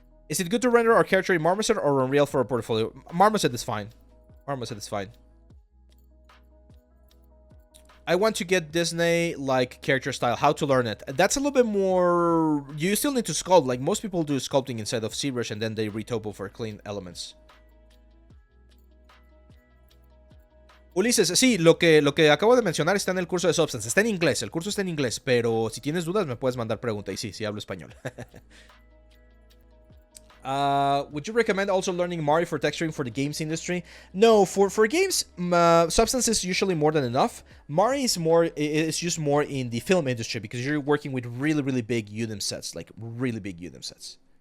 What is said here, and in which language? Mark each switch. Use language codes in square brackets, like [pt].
[en] Is it good to render our character in Marmoset or Unreal for a portfolio? Marmoset is fine. Marmoset is fine. I want to get Disney-like character style. How to learn it? That's a little bit more... You still need to sculpt. Like, most people do sculpting inside of ZBrush and then they retopo for clean elements. [es] Ulises, sí, lo que acabo de mencionar está en el curso de Substance. Está en inglés, el curso está en inglés, pero si tienes dudas me puedes mandar pregunta. Y sí hablo español. [en] Would you recommend also learning Mari for texturing for the games industry? No, for games, Substance is usually more than enough. Mari is used more in the film industry because you're working with really big UDIM sets, like really big UDIM sets.